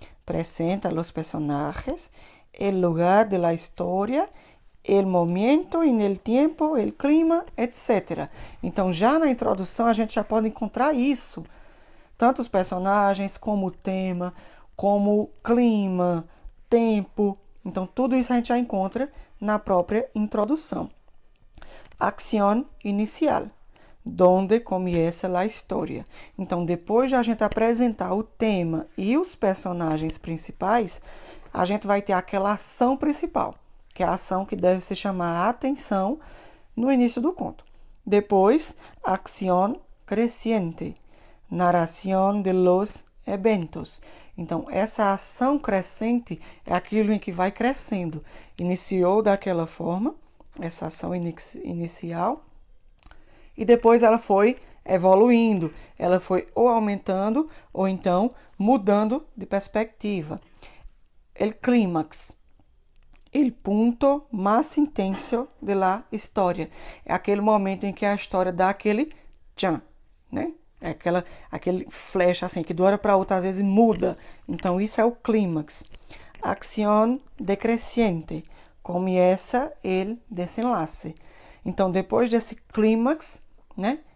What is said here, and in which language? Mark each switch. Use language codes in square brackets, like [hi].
[es] Presenta los personajes, el lugar de la historia, el momento en el tiempo, el clima, etc. [pt] Então, já na introdução, a gente já pode encontrar isso. Tanto os personagens, como o tema, como o clima, tempo. Então, tudo isso a gente já encontra na própria introdução. [es] Acción inicial, donde [pt] começa a história. Então, depois de a gente apresentar o tema e os personagens principais, a gente vai ter aquela ação principal, que é a ação que deve se chamar a atenção no início do conto. Depois, [es] acción creciente, narración de los eventos. [pt] Então, essa ação crescente é aquilo em que vai crescendo. Iniciou daquela forma, essa ação inicial, e depois ela foi evoluindo, ela foi ou aumentando ou então mudando de perspectiva. [es] El clímax, el punto más intenso de la história. [pt] É aquele momento em que a história dá aquele tchan, né? É aquele flash assim, que de uma hora para outra às vezes muda. Então, isso é o clímax. [es] Acción decreciente. [pt] Começa [es] el desenlace. [pt] Então, depois desse clímax, né?